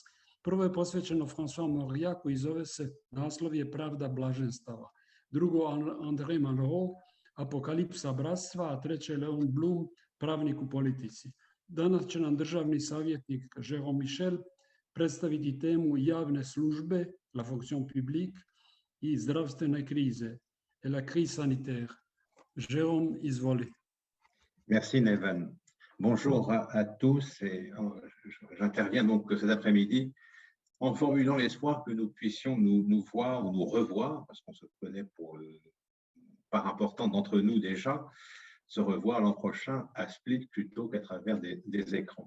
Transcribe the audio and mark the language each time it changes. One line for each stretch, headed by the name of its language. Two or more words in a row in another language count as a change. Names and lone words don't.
Croatian: Prvo je posvećeno François Mauriacu i zove se, naslov je Pravda blaženstava. Drugo, André Malraux, Apokalipsa bratstva, a treće Leon Blum, Pravnik u politici. Danas će nam državni savjetnik Jérôme Michel predstaviti temu javne službe,
French: la fonction publique,
Croatian: i zdravstvene krize,
French: et la crise sanitaire.
Croatian: Jérôme, izvoli.
French: Merci Neven. Bonjour à tous et j'interviens donc cet après-midi en formulant l'espoir que nous puissions nous voir ou nous revoir, parce qu'on se connaît pour part importante d'entre nous déjà, se revoir l'an prochain à Split plutôt qu'à travers des écrans.